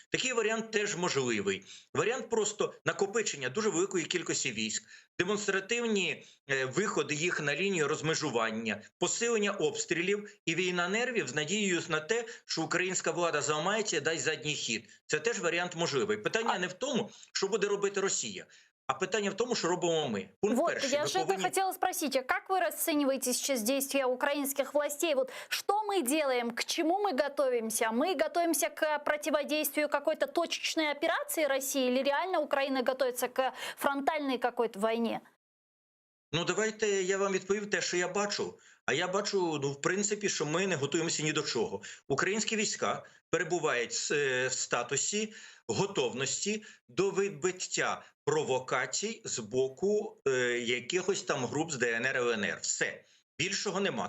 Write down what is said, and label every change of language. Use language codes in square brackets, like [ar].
[uk] Такий варіант теж можливий. Варіант просто накопичення дуже великої кількості військ, демонстративні виходи їх на лінію розмежування, посилення обстрілів і війна нервів з надією на те, що українська влада зламається і дасть задній хід. Це теж варіант можливий. Питання не в тому, що буде робити Росія, а питання в тому, що робимо ми. Пункт перший. [ru] Я же это хотела спросить, а как вы расцениваете сейчас действия украинских властей? Вот что мы делаем, к чему мы готовимся? Мы готовимся к противодействию какой-то точечной операции России или реально Украина готовится к фронтальной какой-то войне? [uk] Ну, давайте я вам відповім те, що я бачу. А я бачу, в принципі, що ми не готуємося ні до чого. Українські війська перебувають в статусі готовності до відбиття провокацій з боку якихось там груп з ДНР і ЛНР. Все. Більшого нема.